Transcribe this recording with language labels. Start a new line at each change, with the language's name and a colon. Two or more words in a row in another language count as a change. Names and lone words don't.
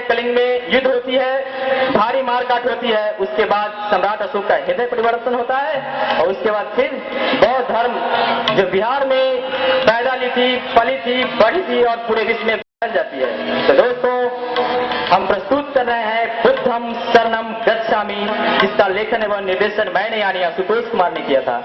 Hindi: कलिंग में युद्ध होती है, भारी मारकाट होती है। उसके बाद सम्राट अशोक का हृदय परिवर्तन होता है और उसके बाद फिर बौद्ध धर्म जो बिहार में पैदा ली थी, पली थी, बढ़ी थी और पूरे विश्व में फैल जाती है। तो दोस्तों, हम प्रस्तुत कर रहे हैं बुद्धम शरणम गच्छामि, जिसका लेखन एवं निर्देशन मैंने यानी आशुतोष कुमार ने किया था।